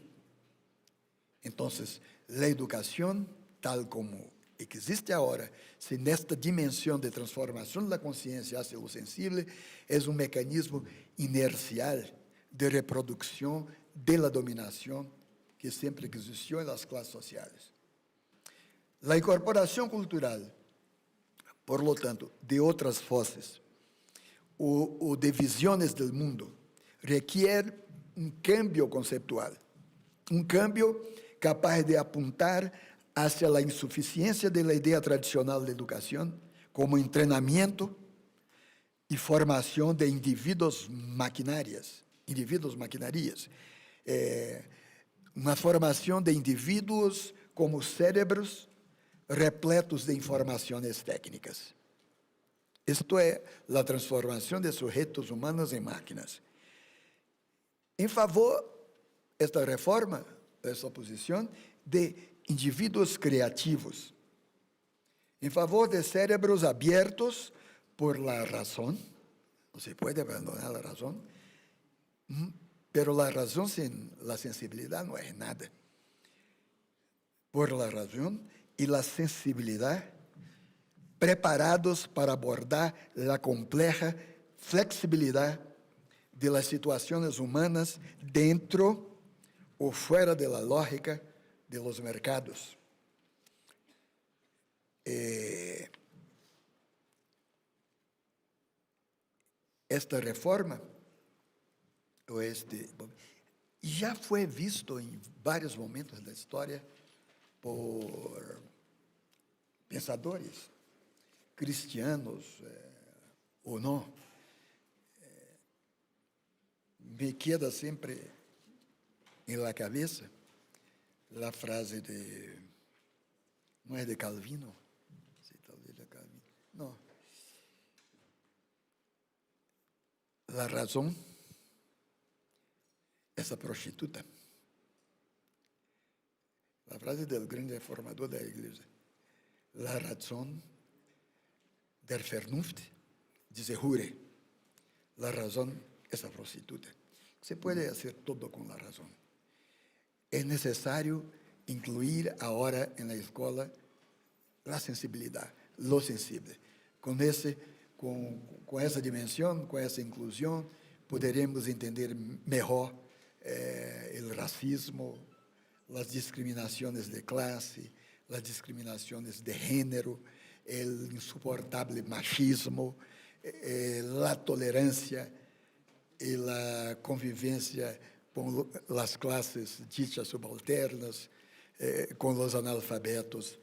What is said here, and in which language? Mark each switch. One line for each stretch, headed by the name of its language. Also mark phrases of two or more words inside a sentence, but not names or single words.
Portuguese: Então, a educação, tal como existe agora, se nesta dimensão de transformação da consciência hacia o sensível, é um mecanismo inercial de reprodução da dominação que sempre existiu nas classes sociais. A incorporação cultural,
Spanish: por lo tanto,
Portuguese: de outras vozes ou de visões do mundo, requer um
Spanish: cambio conceptual,
Portuguese: um cambio capaz de apontar hacia a insuficiência da ideia tradicional de educação como treinamento e formação de indivíduos maquinarias, uma formação de indivíduos como cérebros repletos de informações técnicas. Isto é a transformação de sujeitos humanos em máquinas. Em favor, esta reforma, essa posição, de indivíduos criativos, em favor de cérebros abertos
Spanish: por la
Portuguese: razão, não se pode abandonar a razão,
Spanish: pero la
Portuguese: razão sem la sensibilidade não é nada.
Spanish: Por la
Portuguese: razão e la sensibilidade, preparados para abordar a complexa flexibilidade de las situações humanas dentro ou fora
Spanish: de la lógica de los mercados.
Portuguese: Esta reforma, já foi visto em vários momentos da história por pensadores cristianos ou não.
Spanish: Me queda
Portuguese: sempre em la cabeça a frase de, não é de Calvino? Sei, talvez de Calvino. Não. A razão, essa prostituta. A frase do grande reformador da igreja.
Spanish: La razón
German: der Vernunft,
Spanish: dice Hure. La razón es
Portuguese: a prostituta.
Spanish: Se puede hacer todo con la razón. Es necesario incluir ahora en la escuela la sensibilidad, lo sensible.
Portuguese: Con essa dimensão, com essa inclusão, poderemos entender melhor o racismo, as discriminações de classe,
Spanish: las discriminaciones de género, el insoportable machismo, la tolerancia y la convivencia con las clases dichas subalternas, con los analfabetos.